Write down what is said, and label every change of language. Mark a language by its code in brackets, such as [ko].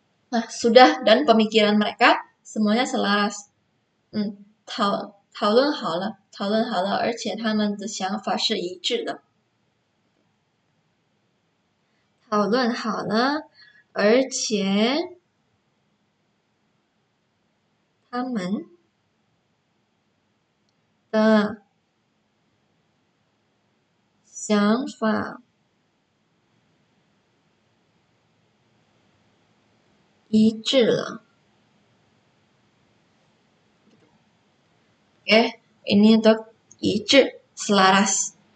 [id] Nah, sudah, dan pemikiran mereka semuanya selaras. [zh] 讨论好了，而且他们的想法是一致的。讨论好了，而且他们的想法一致了。 [id] Oke, ini untuk 一致 selaras.